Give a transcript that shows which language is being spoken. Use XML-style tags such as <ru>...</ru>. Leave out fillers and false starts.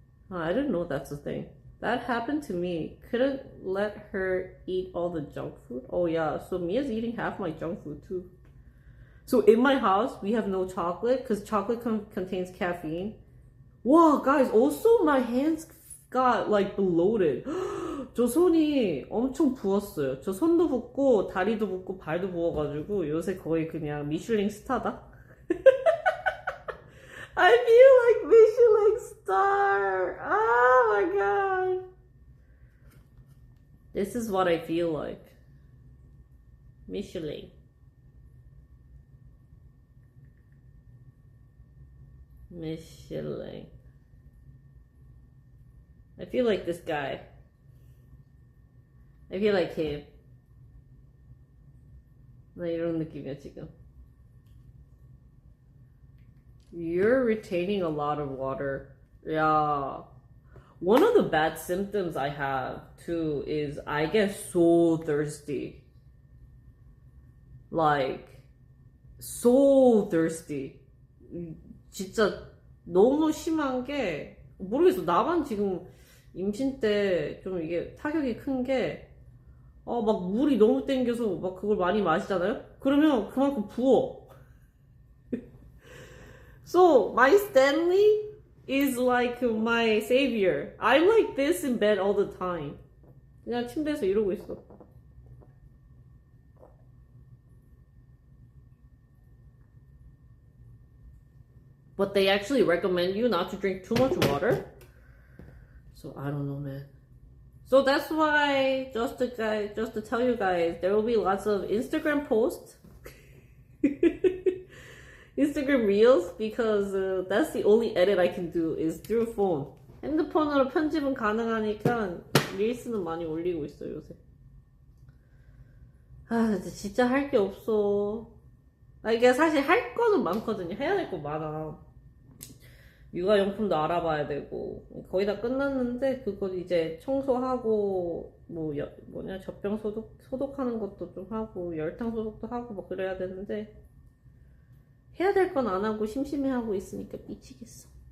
<en>Oh, I didn't know that's a thing. That happened to me. Couldn't let her eat all the junk food. Oh yeah, so Mia's eating half my junk food too. So in my house, we have no chocolate because chocolate contains caffeine. Wow, guys, also my hands got like bloated.</en> <ko>저 손이 엄청 부었어요. 저 손도 붓고 다리도 붓고 발도 부어가지고 요새 거의 그냥 미슐랭 스타다.</ko> <en>I feel like Michelin star. Oh my god. This is what I feel like. Michelin. Michelin. I feel like this guy. I feel like him.</en> <ko>나 이런 느낌이야 지금.</ko> <en>You're retaining a lot of water. Yeah. One of the bad symptoms I have too is I get so thirsty. Like, so thirsty.</en> <ko>진짜 너무 심한 게, 모르겠어. 나만 지금 임신 때 좀 이게 타격이 큰 게, 막 물이 너무 땡겨서 막 그걸 많이 마시잖아요? 그러면 그만큼 부어.</ko> <en>So, my Stanley is like my savior. I'm like this in bed all the time.</en> <ko>그냥 침대에서 이러고 있어.</ko> <en>But they actually recommend you not to drink too much water. So I don't know, man. So that's why, just to tell you guys, there will be lots of Instagram posts. Instagram Reels, because that's the only edit I can do is through phone.</en> <ko>핸드폰으로 편집은 가능하니까 릴스는 많이 올리고 있어요 요새. 진짜 할 게 없어. 이게 사실 할 거는 많거든요. 해야 될 거 많아. 육아용품도 알아봐야 되고 거의 다 끝났는데 그거 이제 청소하고 젖병 소독하는 것도 좀 하고 열탕 소독도 하고 막 그래야 되는데 해야 될 건 안 하고 심심해하고 있으니까 미치겠어.</ko>